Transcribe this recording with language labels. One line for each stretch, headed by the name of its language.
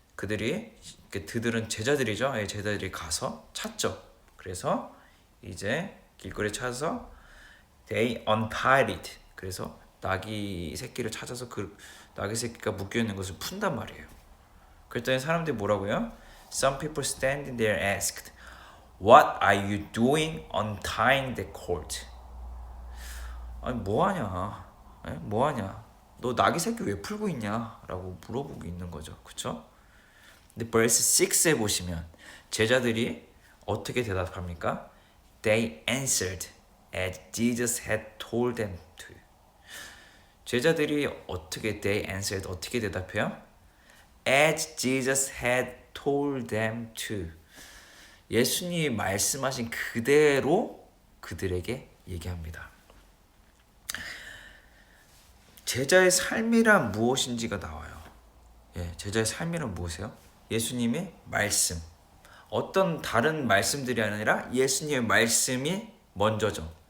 Korean: 그들은 제자들이죠. 제자들이 가서 찾죠. 그래서 이제 길거리에 찾아서
English: they untied it.
Korean: 그래서 낙이 새끼를 찾아서 그 낙이 새끼가 묶여 있는 것을 푼단 말이에요. 그랬더니 사람들이 뭐라고요?
English: Some people standing there asked, "What are you doing untying the colt?"
Korean: 아니 뭐하냐? 뭐하냐? 너 낙이 새끼 왜 풀고 있냐? 라고 물어보고 있는 거죠. 그쵸? 근데 verse 6에 보시면 제자들이 어떻게 대답합니까?
English: They answered as Jesus had told them to.
Korean: 제자들이 어떻게 대답해요?
English: As Jesus had told them to.
Korean: 예수님이 말씀하신 그대로 그들에게 얘기합니다. 제자의 삶이란 무엇인지가 나와요. 제자의 삶이란 무엇이에요? 예수님의 말씀. 어떤 다른 말씀들이 아니라 예수님의 말씀이 먼저죠.